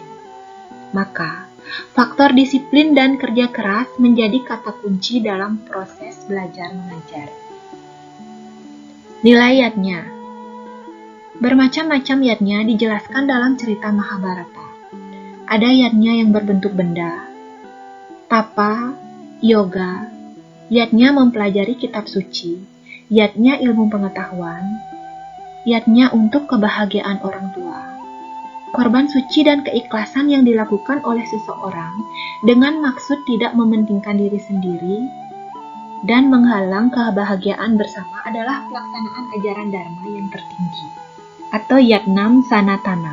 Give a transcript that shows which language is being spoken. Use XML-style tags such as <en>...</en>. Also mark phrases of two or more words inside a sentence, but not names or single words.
<id>Maka, faktor disiplin dan kerja keras menjadi kata kunci dalam proses belajar mengajar. Nilai yadnya. Bermacam-macam yadnya dijelaskan dalam cerita Mahabharata. Ada yadnya yang berbentuk benda, tapa, yoga, yadnya mempelajari kitab suci, yadnya ilmu pengetahuan, yadnya untuk kebahagiaan orang tua. Korban suci dan keikhlasan yang dilakukan oleh seseorang dengan maksud tidak mementingkan diri sendiri dan menghalang kebahagiaan bersama adalah pelaksanaan ajaran Dharma yang tertinggi, atau Yatnam Sanatana.</id>